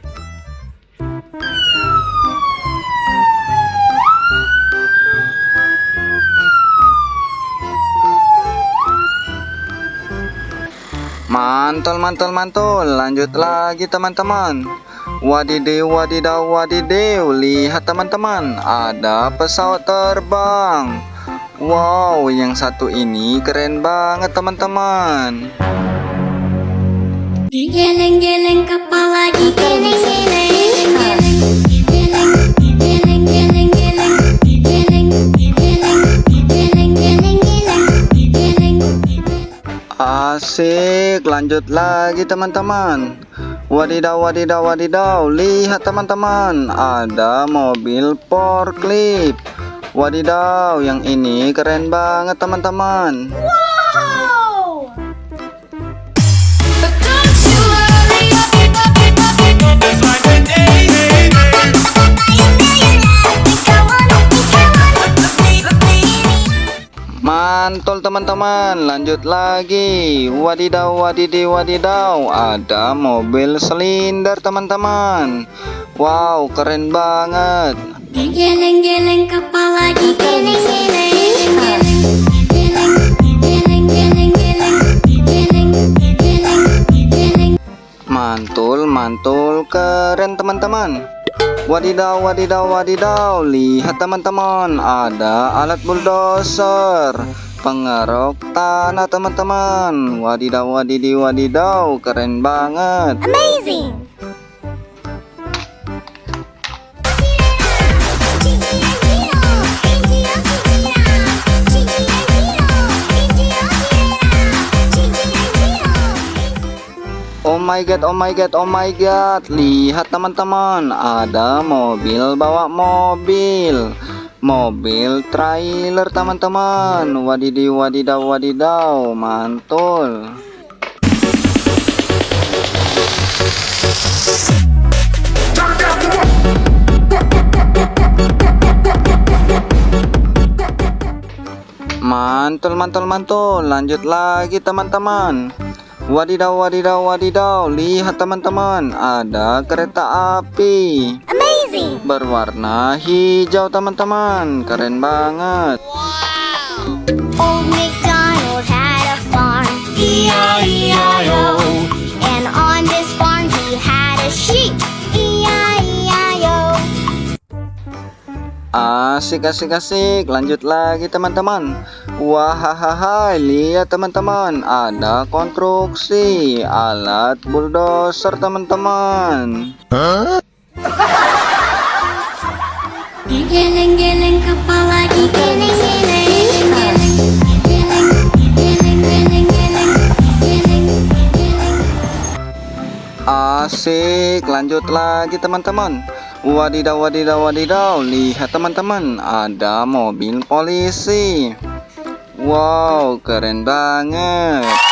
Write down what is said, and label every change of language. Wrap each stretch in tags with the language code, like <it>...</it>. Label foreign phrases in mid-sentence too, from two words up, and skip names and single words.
<id>Mantul, mantul, mantul. Lanjut lagi teman-teman. Wadidaw, wadidaw, wadidaw. Lihat teman-teman, ada pesawat terbang. Wow, yang satu ini keren banget teman-teman. Geleng-geleng kepala digeleng-geleng. Geleng-geleng, geleng-geleng, geleng-geleng, geleng-geleng. Asik, lanjut lagi teman-teman. Wadidaw, wadidaw, wadidaw. Lihat teman-teman, ada mobil forklift. Wadidaw, yang ini keren banget teman-teman.</id> <en>Wow! But don't you worry.</en> <id>Mantul teman-teman, lanjut lagi. Wadidaw, wadidaw, wadidaw, ada mobil silinder teman-teman. Wow, keren banget. Geleng-geleng kepala digeleng-geleng. Geleng-geleng, geleng-geleng. Mantul, mantul, keren teman-teman. Wadidaw, wadidaw, wadidaw. Lihat teman-teman, ada alat bulldozer, pengeruk tanah teman-teman. Wadidaw, wadidaw, wadidaw, keren banget.</id> <en>Amazing! Oh my god, oh my god, oh my god.</en> <id>Lihat teman-teman, ada mobil bawa mobil. Mobil trailer teman-teman. Wadidaw, wadidaw, wadidaw, mantul. Mantul, mantul, mantul. Lanjut lagi teman-teman. Wadidaw, wadidaw, wadidaw. Lihat teman-teman, ada kereta api</id> <en>Amazing!</en> <id>berwarna hijau teman-teman. Keren banget.</id> <en>Old MacDonald had a farm, E-I-E-I-O. And on this farm he had a sheep, E-I-E-I-O.</en> <id>Asik, asik, asik. Lanjut lagi teman-teman. Wahahaha, lihat teman-teman, ada konstruksi alat bulldozer teman-teman. Geleng-geleng kepala digeleng-geleng. Geleng-geleng, geleng-geleng. Asik, lanjut lagi teman-teman. Wadidaw, wadidaw, wadidaw. Lihat teman-teman, ada mobil polisi. Wow, keren banget.</id>